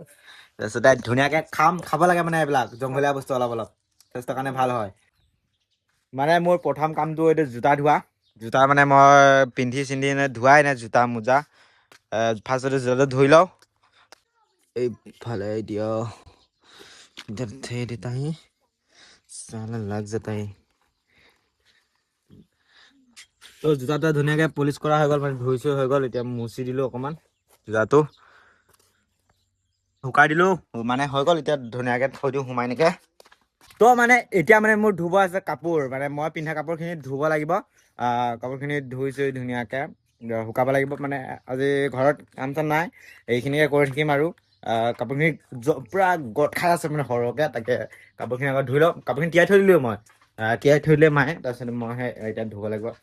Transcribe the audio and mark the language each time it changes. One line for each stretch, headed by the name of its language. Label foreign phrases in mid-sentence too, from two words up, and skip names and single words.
Assamese: তাৰপিছতে ধুনীয়াকৈ খাব লাগে মানে এইবিলাক জংঘলীয়া বস্তু অলপ অলপ স্বাস্থ্যৰ কাৰণে ভাল হয় মানে মোৰ প্ৰথম কামটো এইটো জোতা ধোৱা জোতা মানে মই পিন্ধি চিন্ধি ধোৱাই নাই জোতা মোজা ফাৰ্ষ্টতে জোতাটো ধুই লওঁ এইফালে এতিয়া
Hindi: इधर थे देता ही साला लग जाता है
Assamese: তো জোতাটো ধুনীয়াকৈ পলিচ কৰা হৈ গ'ল মানে ধুই চুই হৈ গ'ল এতিয়া মুচি দিলোঁ অকণমান জোতাটো শুকাই দিলোঁ মানে হৈ গ'ল এতিয়া ধুনীয়াকৈ থৈ দিওঁ সোমাই নেকি তো মানে এতিয়া মানে মোৰ ধুব আছে কাপোৰ মানে মই পিন্ধা কাপোৰখিনি ধুব লাগিব কাপোৰখিনি ধুই চুই ধুনীয়াকৈ শুকাব লাগিব মানে আজি ঘৰত কাম চাম নাই এইখিনিকে কৰি থাকিম আৰু কাপোৰখিনি পূৰা গট খাই আছে মানে সৰহকৈ তাকে কাপোৰখিনি আগত ধুই লওঁ কাপোৰখিনি তিয়াই থৈ দিলোঁ মই তিয়াই থৈ দিলে মায়ে তাৰপিছত মইহে এতিয়া ধুব লাগিব